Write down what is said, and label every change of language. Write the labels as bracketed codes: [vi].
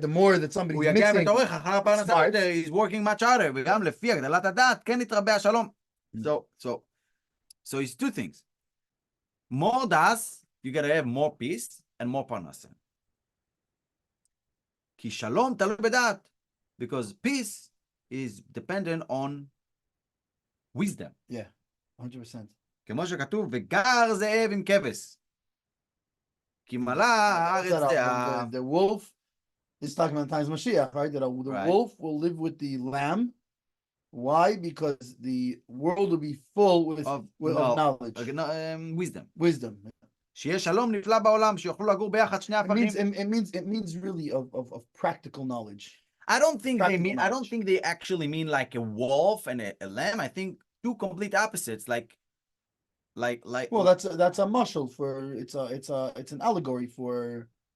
[en] The more that somebody's mixing, he's working much harder. [he] וגם לפי הגדלת הדעת, כן יתרבה השלום. [en] So it's two things. More das, you gotta have more peace and more parnasa. [he] כי שלום תלוי בדעת. [en] Because peace is dependent on wisdom. Yeah, 100%. [he] כמו שכתוב, וגר זאב עם כבש. כי מלא הארץ דעה. [en] The wolf is talking about the times of Mashiach, right? That the wolf will live with the lamb. Why? Because the world will be full with knowledge. Wisdom. [he] שיהיה שלום נפלא בעולם, שיוכלו לגור ביחד שני הפכים. [en] It means really of practical knowledge. I don't think they actually mean like a wolf and a lamb. I think two complete opposites, like. Well, that's a mashal for it's an allegory for.